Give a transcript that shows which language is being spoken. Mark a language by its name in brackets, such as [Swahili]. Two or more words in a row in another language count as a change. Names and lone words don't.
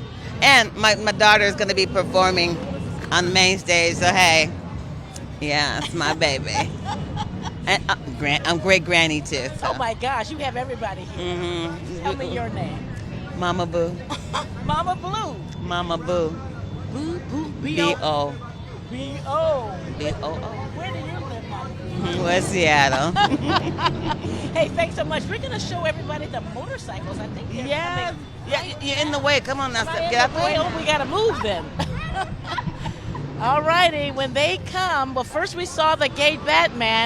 [English] And my daughter is going to be performing on the main stage, so hey, yeah, it's my baby. And I'm great granny too. So. Oh my gosh, you have everybody here. Mm-hmm. Tell me your name. Mama Boo. Mama Blue. Mama Boo. Boo Boo B-O. B-O. B-O-O. Where do you live, Mama Blue? West Seattle. Hey, thanks so much. We're gonna show everybody the motorcycles. I think they're Yeah, coming. yeah, you're in the way. Come on now, Am I in get out the the way? way. Oh, we gotta move then. All righty, when they come, well, first we saw the gay Batman.